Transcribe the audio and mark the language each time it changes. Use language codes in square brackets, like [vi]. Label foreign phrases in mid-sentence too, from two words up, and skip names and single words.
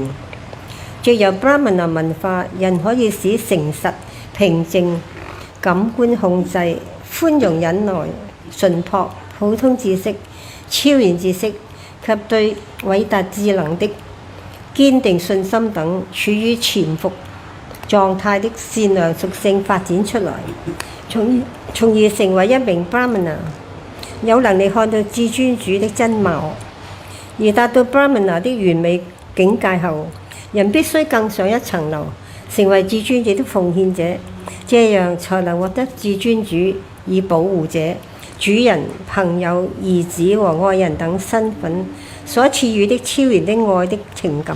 [zh] 藉由 Brahmana 文化，人可以使誠實、平靜、感官控制、寬容忍耐、純樸、普通知識、超然知識及對偉大智能的堅定信心等處於潛伏狀態的善良屬性發展出來，從而成為一名 Brahmana，有能力看到至尊主的真貌。而達到 Brahmana 的完美境界後，人必須更上一層樓，成為至尊者的奉獻者，這樣才能獲得至尊主以保護者、主人、朋友、兒子和愛人等身份所賜予的超然的愛的情感。